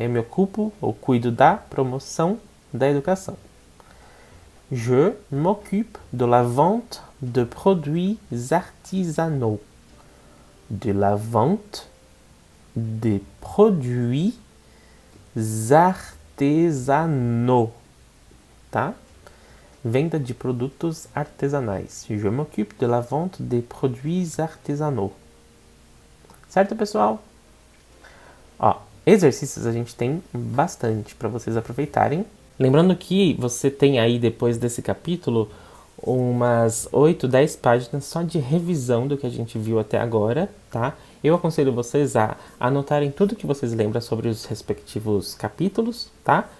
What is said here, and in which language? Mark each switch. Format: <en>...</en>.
<pt>Eu me ocupo ou cuido da promoção da educação.</pt> <fr>Je m'occupe de la vente de produits artisanaux. De la vente des produits artesanaux. Tá?</fr> <pt>Venda de produtos artesanais.</pt> <fr>Je m'occupe de la vente des produits artesanaux.</fr> <pt>Certo, pessoal? Ó, exercícios a gente tem bastante para vocês aproveitarem. Lembrando que você tem aí, depois desse capítulo, umas 8, 10 páginas só de revisão do que a gente viu até agora, tá? Eu aconselho vocês a anotarem tudo que vocês lembram sobre os respectivos capítulos, tá?</pt>